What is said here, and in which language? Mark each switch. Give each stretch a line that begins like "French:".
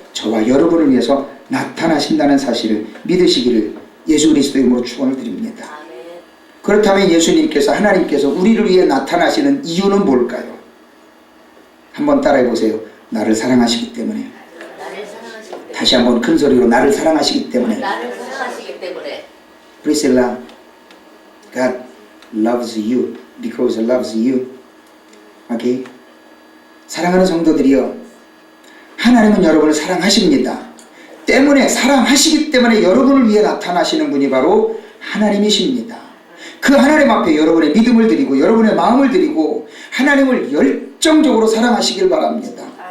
Korean: 저와 여러분을 위해서 나타나신다는 사실을 믿으시기를 예수 그리스도의 이름으로 축원을 드립니다. 그렇다면 예수님께서, 하나님께서 우리를 위해 나타나시는 이유는 뭘까요? 한번 따라해 보세요. 나를 사랑하시기 때문에. 나를 사랑하시기 때문에. 다시 한번 큰 소리로 나를 사랑하시기 때문에. 나를 사랑하시기 때문에. 프리실라,
English: God loves you because He loves you.
Korean: 오케이? 사랑하는 성도들이요, 하나님은 여러분을 사랑하십니다. 때문에, 사랑하시기 때문에 여러분을 위해 나타나시는 분이 바로 하나님이십니다. 그 하나님 앞에 여러분의 믿음을 드리고 여러분의 마음을 드리고 하나님을 열정적으로 사랑하시길 바랍니다.